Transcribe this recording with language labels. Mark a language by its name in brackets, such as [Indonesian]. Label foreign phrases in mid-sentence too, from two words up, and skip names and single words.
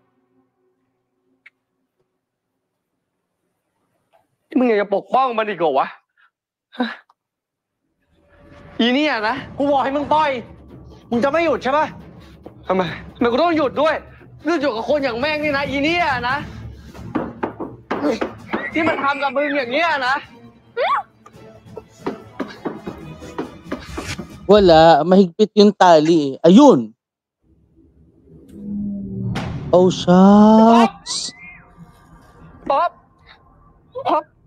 [Thai] มึงอยากจะปกป้องมันอีกเหรอวะอีนี่อ่ะนะกูบอกให้มึงปล่อยมึงจะไม่หยุดใช่ปะทำไมกูต้องหยุดด้วยเรื่องอยู่กับคนอย่างแม่งนี่นะอีนี่อ่ะนะที่มันทำกับมึงอย่างเงี้ยนะ [Filipino] Wala, mahigpit yung tali. Ayun! Oh, shucks! Pop! Pop!